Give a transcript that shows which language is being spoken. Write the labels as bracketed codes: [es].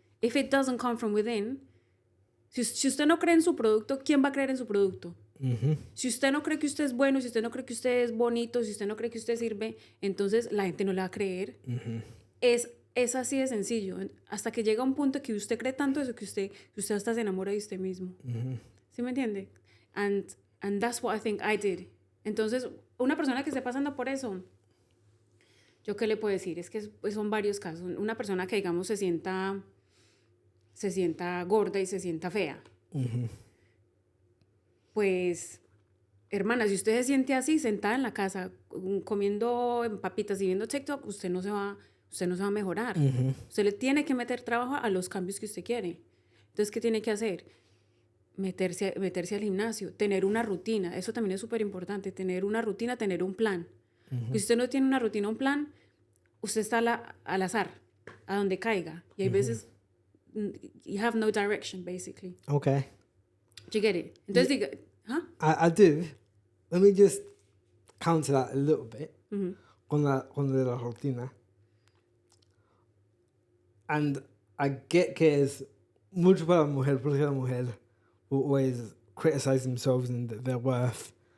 [en] If it doesn't come from within, [es] si usted no cree en su producto, ¿quién va a creer en su producto? Si usted no cree que usted es bueno, si usted no cree que usted es bonito, si usted no cree que usted sirve, entonces la gente no le va a creer. Es así de sencillo. Hasta que llega un punto que usted cree tanto eso que usted hasta se enamora de usted mismo. ¿Sí me entiende? [en] And that's what I think I did. [es] Entonces, una persona que esté pasando por eso, ¿yo qué le puedo decir? Es que son varios casos. Una persona que, digamos, se sienta gorda y se sienta fea. Pues, hermana, si usted se siente así, sentada en la casa, comiendo papitas y viendo TikTok, usted no se va a mejorar. Usted le tiene que meter trabajo a los cambios que usted quiere. Entonces, ¿qué tiene que hacer? Meterse al gimnasio, tener una rutina. Eso también es súper importante, tener una rutina, tener un plan. Si usted no tiene una rutina, un plan, usted está al azar, a donde caiga. Y hay veces, [en] you have no direction, basically. Okay. Do you get it? [es] Entonces, diga, [en] ¿huh? I do. Let me just counter that a little bit [es] con la rutina. [en] And I get [es] que es mucho para la mujer, [en] porque la mujer will always criticize themselves and their worth.